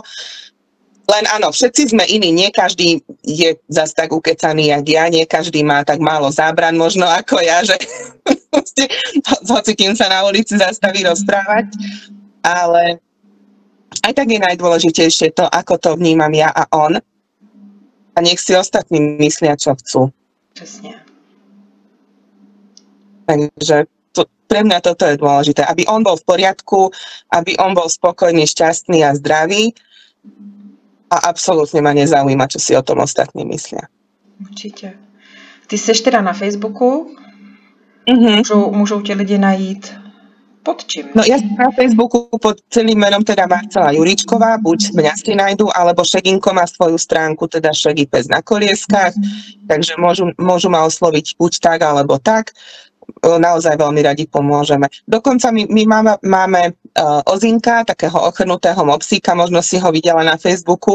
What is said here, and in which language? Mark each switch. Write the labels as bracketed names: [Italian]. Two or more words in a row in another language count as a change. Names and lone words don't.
[Slovak] Len áno, všetci sme iní, nie každý je zas tak ukecaný, jak ja, nie každý má tak málo zábran možno ako ja, že hoci kým sa na ulici zastaví rozprávať, ale aj tak je najdôležitejšie to, ako to vnímam ja a on a nech si ostatní myslia, čo chcú. Presne. Takže pre mňa toto je dôležité, aby on bol v poriadku, aby on bol spokojný, šťastný a zdravý. A absolútne ma nezaujíma, čo si o tom ostatní myslia. [Czech] Určitě. Ty seš teda na Facebooku? Můžou tě lidi najít pod čím? [Slovak] No ja som na Facebooku pod celým menom teda Marcela Juríčková, buď mňa si nájdu, alebo Šeginko má svoju stránku, teda Šegi pes na kolieskách, takže môžu ma osloviť buď tak, alebo tak. Naozaj veľmi radi pomôžeme. Dokonca my máme Ozinka, takého ochrnutého mopsíka, možno si ho videla na Facebooku.